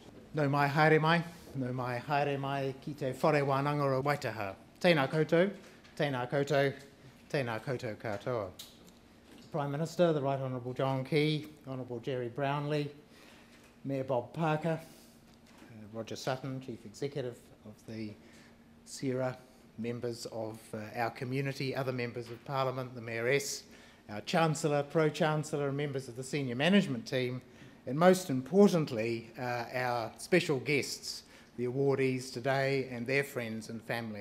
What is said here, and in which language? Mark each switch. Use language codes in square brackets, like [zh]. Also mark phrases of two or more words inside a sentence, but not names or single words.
[mi] No mai haere mai, no mai haere mai ki te whare wānanga o Waitaha. Tēnā koutou, tēnā koutou, tēnā koutou katoa. [en] Prime Minister, the Right Honourable John Key, Honourable Jerry Brownlee, Mayor Bob Parker, Roger Sutton, Chief Executive of the SERA, members of our community, other members of Parliament, the Mayoress, our Chancellor, Pro-Chancellor, and members of the senior management team, and most importantly, our special guests, the awardees today and their friends and family.